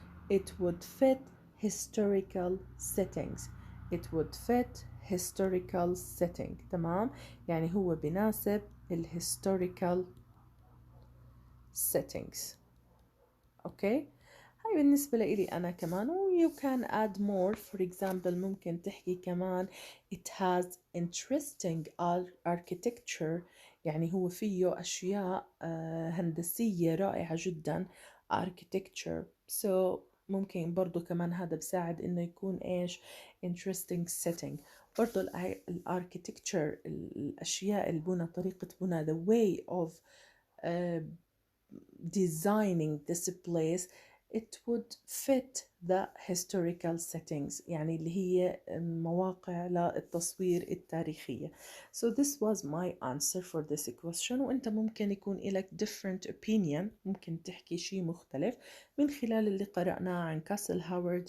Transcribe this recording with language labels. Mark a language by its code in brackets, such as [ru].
[en] It would fit historical settings. It would fit historical setting. [ar] تمام؟ يعني هو بناسب [en] historical settings. [ar] اوكي؟ هاي بالنسبة لإلي أنا كمان. و [en] you can add more. for example [ar] ممكن تحكي كمان [en] it has interesting architecture، [ar] يعني هو فيه أشياء هندسية رائعة جدا architecture. so ممكن برضو كمان هذا بساعد إنه يكون إيش [en] interesting setting. [ar] برضو الاركيتكتشر، الأشياء البنى، طريقة بنى [en] the way of designing this place it would fit the historical settings، [ar] يعني اللي هي مواقع للتصوير التاريخية. [en] so this was my answer for this question. [ar] وانت ممكن يكون لك [en] different opinion، [ar] ممكن تحكي شيء مختلف من خلال اللي قرأناه عن كاسل هاورد.